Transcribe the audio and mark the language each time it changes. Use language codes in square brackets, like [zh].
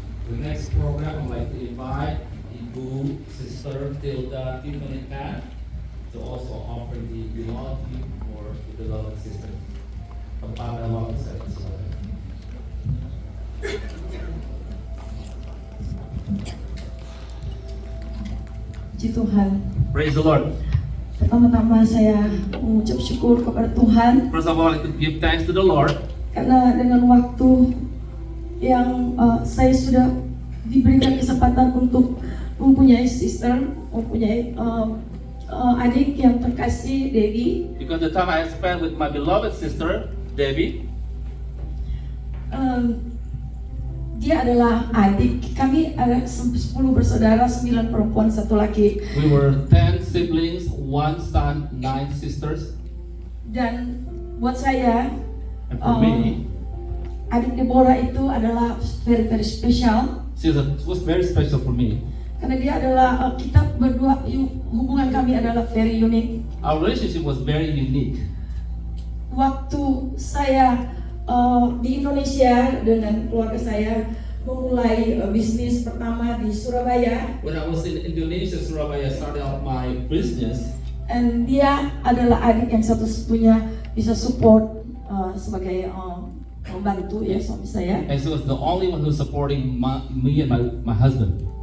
[en] The next program, I'd like to invite Ibu Sister Tilda Tiffany Tan to also offer the beloved gift for the beloved sister. [id] Kepada waktu saya silakan. Puji Tuhan. [en] Praise the Lord. [id] Pertama-tama saya mengucap syukur kepada Tuhan [en] First of all, I'd like to give thanks to the Lord [id] karena dengan waktu yang saya sudah diberikan kesempatan untuk mempunyai sister, mempunyai adik yang terkasih, Debbie. [en] because the time I spent with my beloved sister Debbie. [id] Dia adalah adik. Kami ada 10 bersaudara, 9 perempuan, 1 laki. [en] We were 10 siblings, 1 son, 9 sisters. [id] Dan buat saya, [en] And for me, [id] adik Deborah itu adalah [en] very very special. she was very special for me. [id] Karena dia adalah kita berdua, hubungan kami adalah [en] very unique. Our relationship was very unique. [id] Waktu saya di Indonesia dengan keluarga saya, memulai bisnis pertama di Surabaya. [en] When I was in Indonesia, Surabaya, I started out my business. [id] Dan dia adalah adik yang satu-satunya bisa support sebagai membantu ya suami saya. [en] And she was the only one who's supporting me and my husband.